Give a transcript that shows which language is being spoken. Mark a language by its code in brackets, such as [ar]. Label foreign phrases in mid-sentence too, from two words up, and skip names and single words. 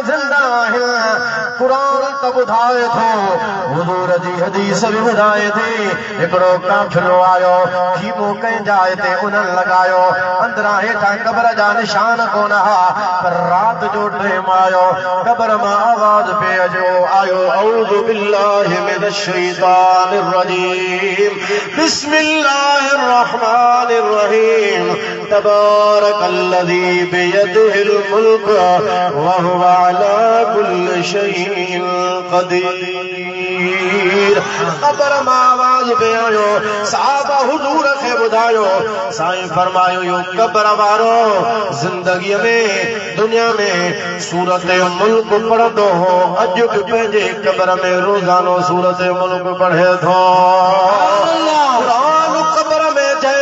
[sd] ज़िंदा आहिनि क़ुरान त ॿुधाए थो हुज़ूर जी हदीस बि ॿुधाए थी हिकिड़ो काफ़िलो आयो खीमो कंहिं जाइ ते उन्हनि लॻायो अंदरां हेठां क़ब्र जा निशान कोन हुआ पर राति जो टेम आयो क़ब्र मां आवाज़ पे आयो [ar] أعوذ بالله من الشيطان الرجيم بسم الله الرحمن الرحيم تبارك الذي بيده الملك وهو على كل شيء [sd] क़दीर क़ब्र मां आवाज़ पे आयो साहबा हुज़ूर खे ॿुधायो साईं फरमायो यो क़ब्र वारो ज़िंदगीअ में दुनिया में सूरत मुल्क पढ़ंदो हो अॼु बि पंहिंजे क़ब्र में रोज़ानो सूरत मुल्क पढ़े थो क़ुरान क़ब्र में जंहिं